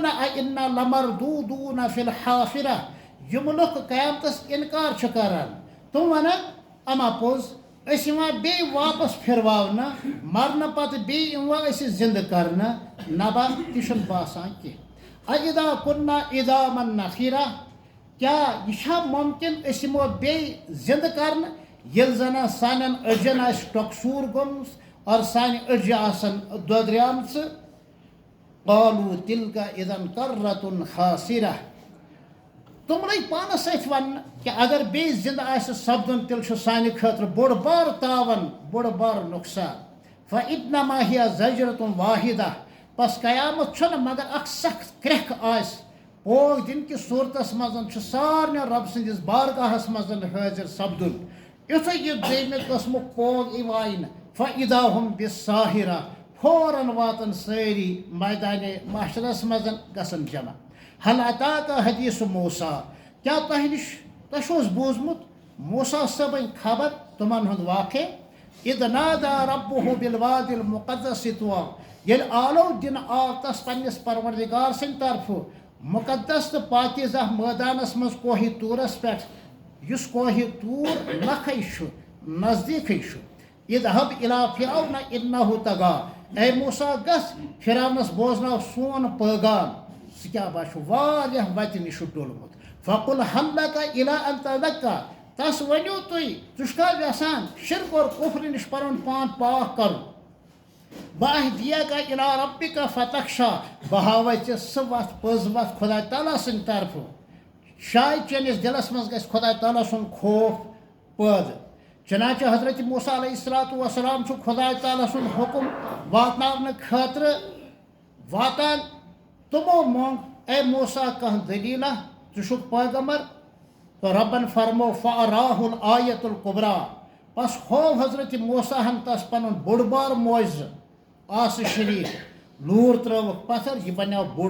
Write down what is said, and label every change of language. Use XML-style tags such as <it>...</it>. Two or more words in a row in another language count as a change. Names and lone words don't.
<ar>اَإِنَّا لَمَرْدوٗدُونَ فِی الْحَافِرَةِ</ar> <ks>یِم لُکھ قیامتس انکار چھِ کران تِم وَنان اما پوٚز أسۍ یِوان بیٚیہِ واپس پھِرواونہٕ مرنہٕ پتہٕ بیٚیہِ یِوان أسۍ زندٕ کرنہٕ نبا تہِ چھُنہٕ باسان کینٛہہ</ks> <ar>اَإِذَا كُنَّا عِظَامًا نَخِرَةً</ar> <ks>کیٛاہ یہِ چھا مُمکِن أسۍ یِمو بیٚیہِ زندٕ کرنہٕ ییٚلہِ زن سانٮ۪ن أڈجن آسہِ ٹۄکسوٗر گوٚمُت اور سانہِ أڈجہِ آسن دۄدریمژٕ</ks> <ar>قالوٗ تِلکا اِذًا کَرَّةٌ خاسِرَةٌ</ar> <ks>تِم لٔگۍ پانس سۭتۍ وننہٕ کہِ اگر بیٚیہِ زندٕ آسہِ سپدُن تیٚلہِ چھُ سانہِ خٲطرٕ بوٚڑ بارٕ تاون بوٚڑ بارٕ نۄقصان</ks> <ar>فإنما هي زجرة واحدة</ar> <ks>بس قیامت چھُنہٕ مگر اکھ سخت کرٛٮ۪کھ آسہِ پوگ دِنہٕ کِس صوٗرتس منٛز چھُ سارنٕے رب سٕنٛدِس بارگاہس منٛز حٲضِر سپدُن یُتھُے یہِ دوٚیمہِ قٕسمُک پوگ یِوانہِ</ks> <ar>فإذا هم بالساہرة</ar> <ks>فوراً واتن سٲری میدانِ محشرس منٛز گژھن جمع</ks> <ar>هل اتاك حدیث موسیٰ</ar> <ks>کیٛاہ تۄہہِ چھُو حظ بوٗزمُت موسیٰ صٲبٕنۍ خبر تِمن ہُنٛد واقعہ</ks> <ar>اِذ نادا ربه بالوادِ المقدس طوى</ar> <ks>ییٚلہِ آلو دِنہٕ آو تس پننِس پروردگار سٕنٛدِ طرفہٕ مُقدس تہٕ پاکیزہ مٲدانس منٛز کوہِ طوٗرس پٮ۪ٹھ یُس کوہِ طوٗر نکھے چھُ نزدیٖکھٕے چھُ</ks> <ar>اذهب الى فرعون انه طغى</ar> <ks>اے موسیٰ گژھ فرعونس بوزناو سون پیغام سُہ کیٛاہ باسیو واریاہ وتہِ نِش ڈوٚلمُت</ks> <ar>فقل هل لك الى ان تزكى</ar> <ks>تس ؤنِو تُہۍ ژٕ چھُکھا یژھان شرک اور کُفرِ نِش پنُن پان پاک کرُن</ks> <ar>واهديك الى ربك فتخشى</ar> <ks>بہٕ ہاوے ژےٚ سُہ وتھ پٔز وتھ خۄدا تعالیٰ سٕنٛدِ طرفہٕ شاید چٲنِس دِلس منٛز گژھِ خۄدا تعالیٰ سُنٛد خوف پٲدٕ چنانچہ حضرت موسیٰ</ks> <ar>علیہ الصلاۃ وسلام</ar> <ks>چھُ خۄدا تعالیٰ سُنٛد حُکم واتناونہٕ خٲطرٕ واتان تِمو منٛگ اے موسیٰ کانٛہہ دٔلیٖلہ ژٕ چھُکھ پیغمبر تہٕ رۄبن فرمو</ks> <ar>فأراہ الآیة الکبریٰ</ar> <ks>بس ہوو حضرت موسیٰ ہن تس پنُن بوٚڑ بارٕ معجزٕ آسہٕ شریٖف لوٗر ترٲوٕکھ پتھر یہِ بنیو</ks>